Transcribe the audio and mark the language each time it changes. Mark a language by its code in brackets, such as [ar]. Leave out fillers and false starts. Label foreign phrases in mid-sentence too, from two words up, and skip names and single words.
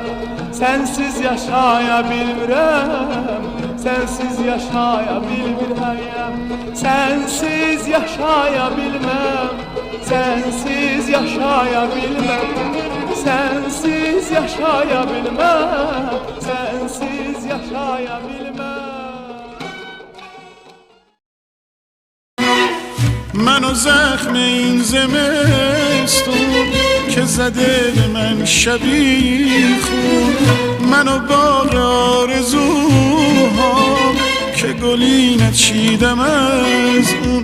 [az] Sənsiz yaşaya bilmirəm, sənsiz yaşaya bilmir həyat. Sənsiz yaşaya bilməm, sənsiz yaşaya bilməm. Sənsiz yaşaya bilməm, sənsiz yaşaya bilməm. [fa] منو زخم این زمستون که زده به من شبیخون، منو باغ آرزوها که گلی نچیدم از اون.